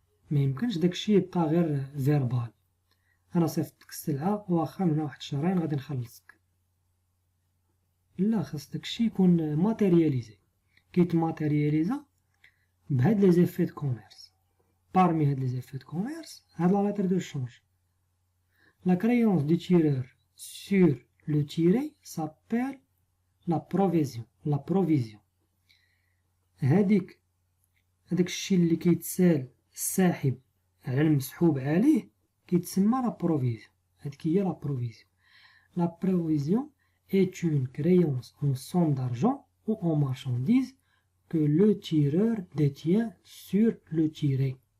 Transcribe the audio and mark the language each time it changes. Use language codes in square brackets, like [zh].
[ar] ما يمكنش داكشي يبقى غير فيربال، انا صيفطتك السلعه واخا من واحد شهرين غادي نخلصك. لا، خاص داكشي يكون ماتيرياليزي، كيتماتيرياليزا بهاد لي زيفي دو كوميرس. [fr] Parmi les effets de commerce, la lettre de change. La créance du tireur sur le tiré s'appelle لا بروفيزيون. [ar] هاديك هداك الشيء اللي كيتسال الساحب على المسحوب عليه كيتسمى لا بروفيزيون. هاديك هي لا بروفيزيون. [fr] لا بروفيزيون est une créance en somme d'argent ou en marchandise que le tireur détient sur le tiré.